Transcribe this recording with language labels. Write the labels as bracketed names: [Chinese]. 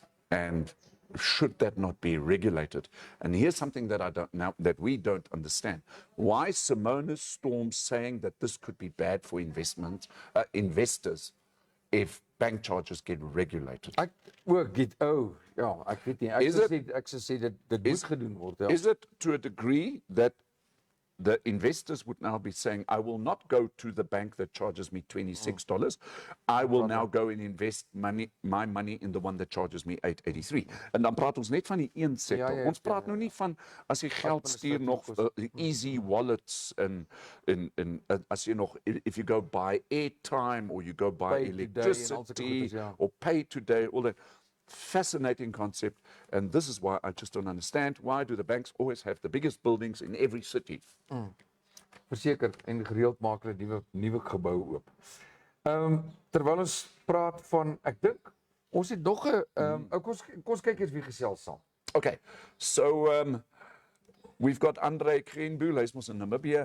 [English] And should that not be regulated? And here's something that that we don't understand. Why Simona's Storm saying that this could be bad for investors if bank charges get regulated? [Afrikaans] Ek ja, ek weet nie. Ek sê dit moet gedoen word, ja. [English] Is it to a degree that the investors would now be saying, I will not go to the bank that charges me $26. I will now go and invest my money in the one that charges me $8.83. [Afrikaans] En dan praat ons net van die een sektor. Ja, Ons praat nou nie van as jy geld stuur nog easy wallets en as jy nog, [English] if you go buy [Afrikaans] airtime or you go buy Pay today en al sulke [English] electricity [Afrikaans] goedes, ja. [English] or pay today, all that. fascinating concept, and this is why I just don't understand. Why do the banks always have the biggest buildings in every city? [Afrikaans] Verseker en gereeld maak hulle nuwe gebou oop. Terwyl ons praat van, ek dink ons het nog 'n kom ons kyk eers wie gesels saam. [English] Okay, so we've got Andre Kreenbuhl, [Afrikaans] hy's mos in Namibia.